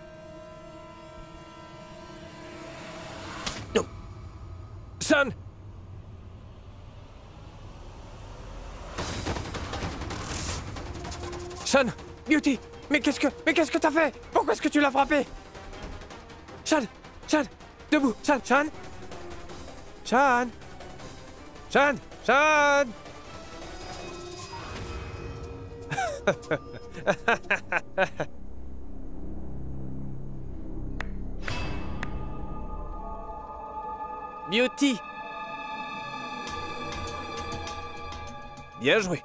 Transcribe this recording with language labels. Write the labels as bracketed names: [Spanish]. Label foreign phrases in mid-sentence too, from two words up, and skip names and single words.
[French] Non. Shan! Shan! Beauty! Mais qu'est-ce que t'as fait? Pourquoi est-ce que tu l'as frappé? Shan! Shan! Debout! Shan! Shan! Shan! Shan! Shan! Beauty! Bien joué.